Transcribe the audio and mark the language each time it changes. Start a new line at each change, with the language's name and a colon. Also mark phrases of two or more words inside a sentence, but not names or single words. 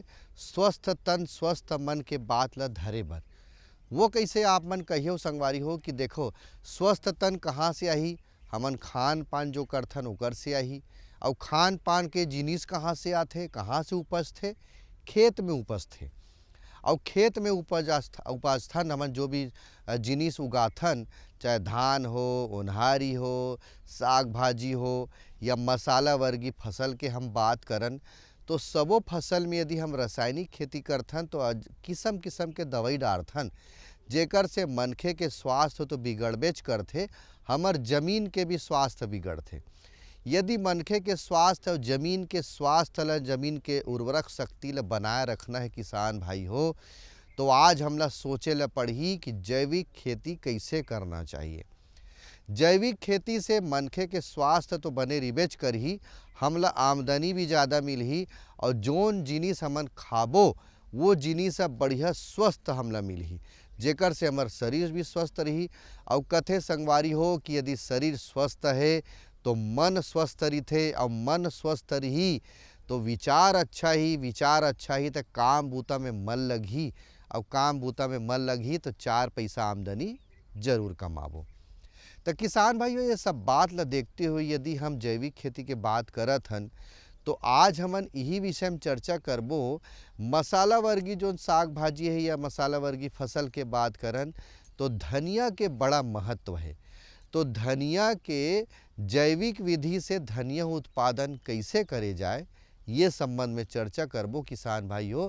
Chhattisgarhi: स्वस्थ तन स्वस्थ मन के बात ला धरे बर वो कैसे आप मन कहियो संगवारी हो कि देखो स्वस्थ तन कहाँ से आही, हमन खान पान जो करथन ओकर से आही। और खान पान के जिनिस कहाँ से आथे, कहाँ से उपजथे, खेत में उपजथे। और खेत में उपजथन हमन जो भी जिनिस उगाथन, चाहे धान हो, ओन्हारी हो, साग भाजी हो या मसाला वर्गी फसल के हम बात करन, तो सबो फसल में यदि हम रासायनिक खेती करथन तो किस्म किस्म के दवाई डालथन, जेकर से मनखे के स्वास्थ्य तो बिगड़बेच करथे, हमर जमीन के भी स्वास्थ्य बिगड़थे। यदि मनखे के स्वास्थ्य और जमीन के स्वास्थ्य ला, जमीन के उर्वरक शक्ति ला बनाए रखना है किसान भाई हो, तो आज हमला सोचे ला पड़ही कि जैविक खेती कैसे करना चाहिए। जैविक खेती से मनखे के स्वास्थ्य तो बने रिबेच करही, हमला आमदनी भी ज़्यादा मिलही और जोन जिनिस हमन खाबो वो जिनिस अब बढ़िया स्वस्थ हमला मिलही, जेकर से हमार शरीर भी स्वस्थ रही। और कथे संगवारी हो कि यदि शरीर स्वस्थ है तो मन स्वस्थ रही, और मन स्वस्थ रही तो विचार अच्छा ही, विचार अच्छा ही तो काम बूता में मन लगही, और काम बूता में मन लगही तो चार पैसा आमदनी जरूर कमाबो। तो किसान भाइयों ये सब बात ला देखते हुए यदि हम जैविक खेती के बात करत हन तो आज हमन यही विषय में चर्चा करबो। मसाला वर्गी जो साग भाजी है या मसाला वर्गी फसल के बात करन तो धनिया के बड़ा महत्व है। तो धनिया के जैविक विधि से धनिया उत्पादन कैसे करे जाए ये संबंध में चर्चा करबो किसान भाइयों।